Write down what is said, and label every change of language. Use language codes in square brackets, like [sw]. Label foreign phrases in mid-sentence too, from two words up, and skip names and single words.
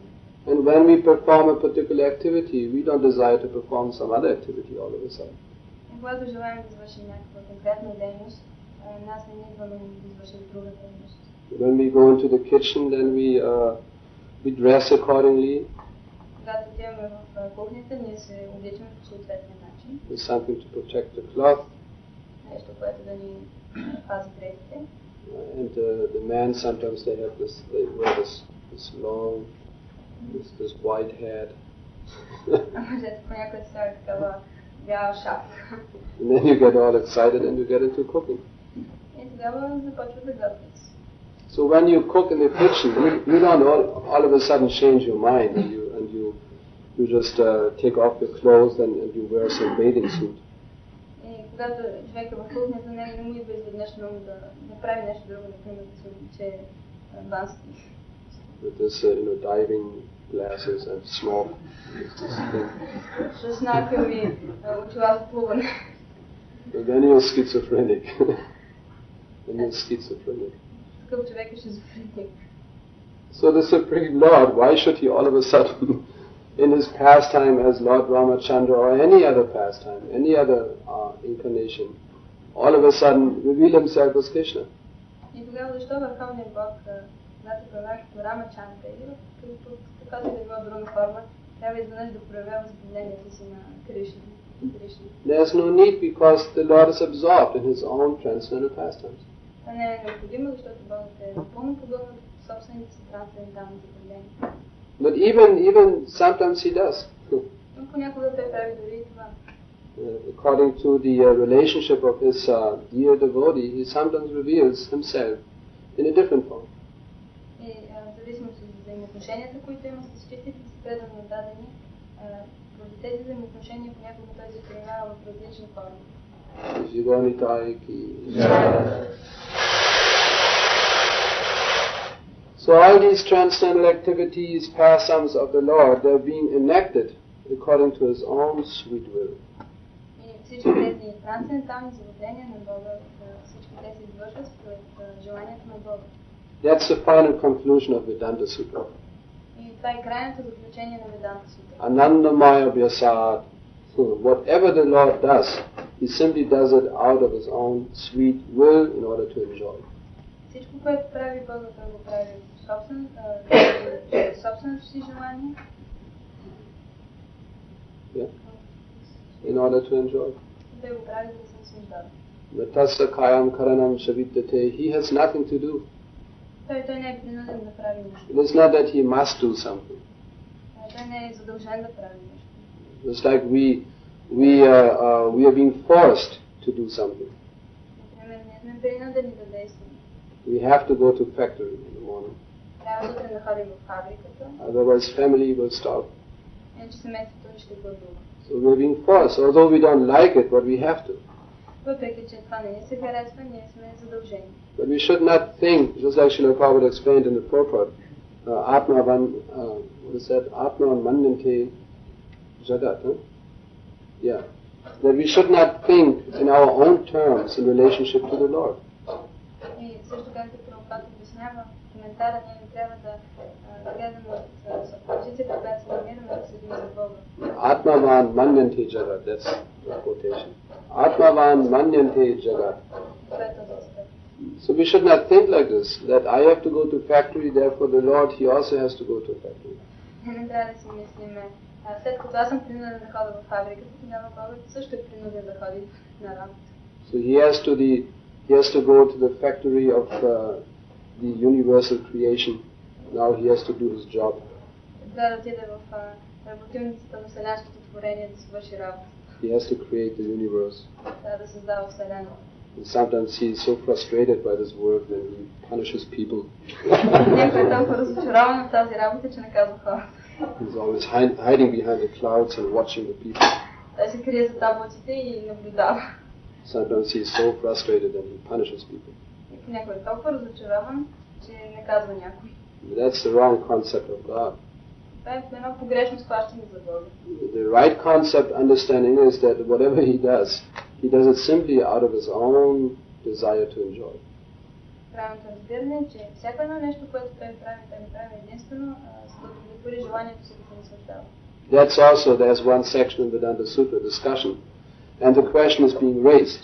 [en] And when we perform a particular activity, we don't desire to perform some other activity all of a sudden. [bg] И когато желаем да извършим някаква конкретна дейност, нас не идва да извършим друга дейност. [en] When we go into the kitchen, then we dress accordingly. [bg] Когато отиваме в кухнята, ние се обличаме по съответния начин. [en] With something to protect the cloth. [bg] Нещо, което да ни пази дрехите. [en] And the men sometimes they wear this long, this white hat. [bg] Мъжете понякога са такава бяла шапка. [en] And then you get all excited and you get into cooking. [bg] И тогава започват да готвят. [en] So when you cook in the kitchen, you don't all of a sudden change your mind and you just take off your clothes and you wear some bathing suit. [bg] И когато човек е в кухнята, не му идва изведнъж много да направи нещо друго, например да се облече бански. [en] With this, diving glasses and smoke. [bg] С накъви очила за плуване. [en] Then you're schizophrenic. Then you're schizophrenic. [bg] Такъв човек е шизофреник. [en] So the Supreme Lord, why should he all of a sudden, in his pastime as Lord Ramachandra or any other pastime, any other incarnation, all of a sudden reveal himself as Krishna? [bg] И тогава защо Върховният Бог, когато проявява като Рамачандра или като каквато и да била друга форма, трябва изведнъж да проявява възбудението си на Кришна? [en] There's no need because the Lord is absorbed in his own transcendental pastimes. [bg] Това не е необходимо, защото Бог е напълно подобен в собствените си трансцендентални забавления. [en] But even sometimes he does. [bg] Но понякога той прави дори и това. [en] According to the relationship of his dear devotee, he sometimes reveals himself in a different form. [bg] И в зависимост от взаимоотношенията, които има с чистите си преданно дадени, поради тези взаимоотношения понякога той се проявява в различни форми. Нитай. [en] So all these transcendental activities, pastimes of the Lord, they're being enacted according to His own sweet will. [bg] И всички тези трансцендентални забавления на Бога, всички те се извършват според желанието на Бога. [en] That's the final conclusion of Vedanta Sutra. [bg] И това е крайното заключение на Веданта Сутра. [sa] Anandamaya Vyasad. [en] So whatever the Lord does, He simply does it out of His own sweet will in order to enjoy. [bg] Всичко, което прави Бога, той го прави собственото си желание. [en] Yeah. In order to enjoy. [bg] Той го прави да се наслаждава. [sa] Natasya kayam karanam shavidyate. [en] He has nothing to do. [bg] Той не е принуден да прави нещо. [en] It is not that he must do something. [bg] Той не е задължен да прави нещо. [en] It's like we are being forced to do something. [bg] Например, ние сме принудени да действаме. [en] We have to go to factory in the morning. [bg] Трябва сутрин да ходим в фабриката. [en] Otherwise family will starve. [bg] Иначе семейството ще гладува. [en] So we are being forced, although we don't like it, but we have to. [bg] Въпреки че това не ни се харесва, ние сме задължени. [en] But we should not think, just like Srila Prabhupada explained in the purport, what is that? [sa] Atma Manyante Jagat. [en] Yeah. That we should not think in our own terms in relationship to the Lord. [bg] И също както Прабхупада обяснява в коментара, ние не трябва да гледаме от позицията, която се намираме да съдим за Бога. [sa] Atmavan Manyante Jagat, [en] that's the quotation. [sa] Atmavan Manyante Jagat. [en] So we should not think like this, that I have to go to factory, therefore the Lord, He also has to go to a factory. [bg] Не трябва да си мислиме, след като аз съм принуден да ходя в фабриката, тогава Бог също е принуден да ходи на работа. [en] So he has to go to the factory of the universal creation. Now he has to do his job. [bg] Да отиде в работилницата на вселенското творение да свърши работа. [en] He has to create the universe. [bg] Да създава вселената. [en] And sometimes he is so frustrated by this work that he punishes people. [bg] Някой е толкова разочарован от тази работа, че наказва хората. [en] He's always hiding behind the clouds and watching the people. [bg] Той се крие зад облаците и наблюдава. [en] Sometimes he is so frustrated that he punishes people. [bg] Някой е толкова разочарован, че наказва някой. [en] That's the wrong concept of God. [bg] Това е едно погрешно схващане за Бога. [en] The right concept understanding is that whatever he does it simply out of his own desire to enjoy. [bg] Правилното разбиране е, че всяко едно нещо, което той прави единствено, за да удовлетвори желанието си да се наслаждава. [en] That's also, there's one section in Vedanta Sutra discussion, and the question is being raised.